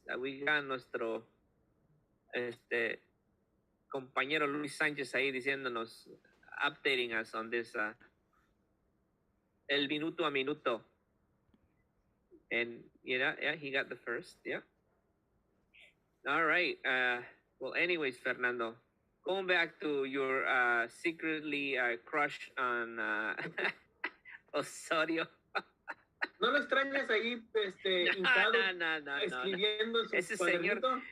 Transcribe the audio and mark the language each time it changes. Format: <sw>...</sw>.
<en>We got</en> <es>nuestro compañero Luis Sánchez ahí diciéndonos,</es> <en>updating us on this,</en> <es>el minuto a minuto.</es> <en>And yeah, he got the first, yeah. All right. Well, anyways, Fernando, going back to your secretly crush on Osorio.</en> <es>¿No lo extrañas ahí, hincado, escribiendo en su cuadernito?</es>